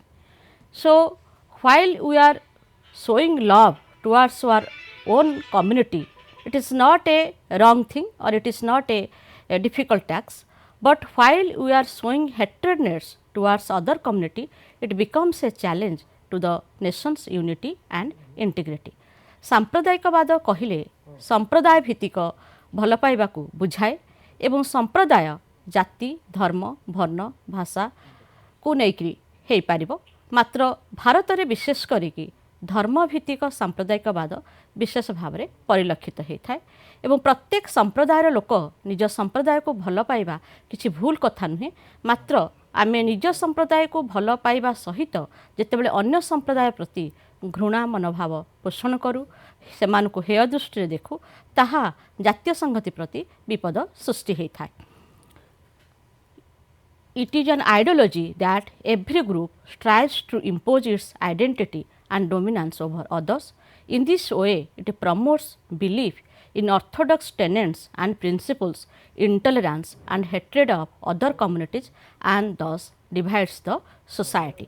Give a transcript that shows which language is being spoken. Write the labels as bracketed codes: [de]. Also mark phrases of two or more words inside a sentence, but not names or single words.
[en] So, while we are showing love towards our own community, it is not a wrong thing or it is not a difficult task, but while we are showing hatredness towards other community, it becomes a challenge to the nation's unity and integrity. [or] ସାମ୍ପ୍ରଦାୟିକବାଦ କହିଲେ ସମ୍ପ୍ରଦାୟ ଭିତ୍ତିକ ଭଲ ପାଇବାକୁ ବୁଝାଏ ଏବଂ ସମ୍ପ୍ରଦାୟ ଜାତି, ଧର୍ମ, ବର୍ଣ୍ଣ, ଭାଷାକୁ ନେଇକରି ହୋଇପାରିବ। ମାତ୍ର ଭାରତରେ ବିଶେଷ କରିକି ଧର୍ମଭିତ୍ତିକ ସାମ୍ପ୍ରଦାୟିକବାଦ ବିଶେଷ ଭାବରେ ପରିଲକ୍ଷିତ ହୋଇଥାଏ ଏବଂ ପ୍ରତ୍ୟେକ ସମ୍ପ୍ରଦାୟର ଲୋକ ନିଜ ସମ୍ପ୍ରଦାୟକୁ ଭଲ ପାଇବା କିଛି ଭୁଲ କଥା ନୁହେଁ, ମାତ୍ର ଆମେ ନିଜ ସମ୍ପ୍ରଦାୟକୁ ଭଲ ପାଇବା ସହିତ ଯେତେବେଳେ ଅନ୍ୟ ସମ୍ପ୍ରଦାୟ ପ୍ରତି ଘୃଣା ମନୋଭାବ ପୋଷଣ କରୁ, ସେମାନଙ୍କୁ ହେୟ ଦୃଷ୍ଟିରେ ଦେଖୁ, ତାହା ଜାତୀୟ ସଂହତି ପ୍ରତି ବିପଦ ସୃଷ୍ଟି ହୋଇଥାଏ। [en] It is an ideology that every group strives to impose its identity and dominance over others. In this way, it promotes belief in orthodox tenets and principles, intolerance and hatred of other communities, and thus divides the society.